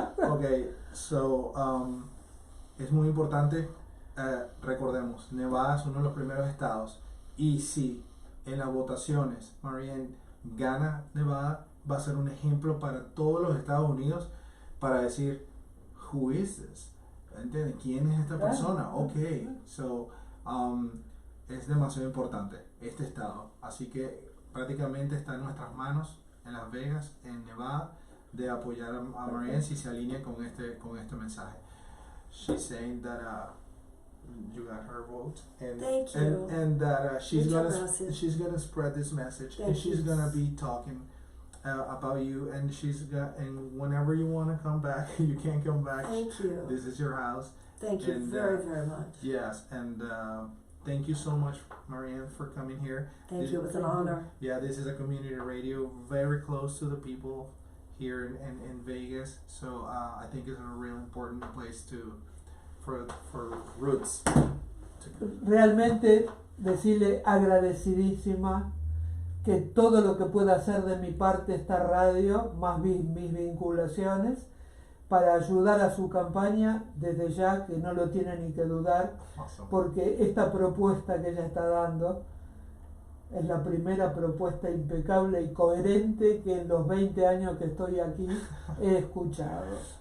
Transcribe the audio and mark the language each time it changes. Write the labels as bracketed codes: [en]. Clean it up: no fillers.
[es] Okay, so es muy importante, recordemos, Nevada es uno de los primeros estados, y si en las votaciones Marianne gana Nevada, va a ser un ejemplo para todos los Estados Unidos para decir, [en] who is this? [es] ¿Entienden? ¿Quién es esta persona? Ok, so, es demasiado importante este estado, así que prácticamente está en nuestras manos, en Las Vegas, en Nevada, de apoyar a Marianne si se alinea con este mensaje. [en] She's saying that you got her vote, and thank you. and that she's gonna spread this message, and she's gonna be talking about you, and and whenever you want to come back, you can come back. Thank you. This is your house. Thank you very much. Yes, and thank you so much, Marianne, for coming here. Thank you. It was an honor. Yeah, this is a community radio, very close to the people here in Vegas. So I think it's a real important place for roots. [es] Realmente decirle agradecidísima que todo lo que pueda hacer de mi parte esta radio, más mis vinculaciones, para ayudar a su campaña, desde ya que no lo tiene ni que dudar, [en] Awesome. [es] Porque esta propuesta que ella está dando es la primera propuesta impecable y coherente que en los 20 años que estoy aquí he escuchado.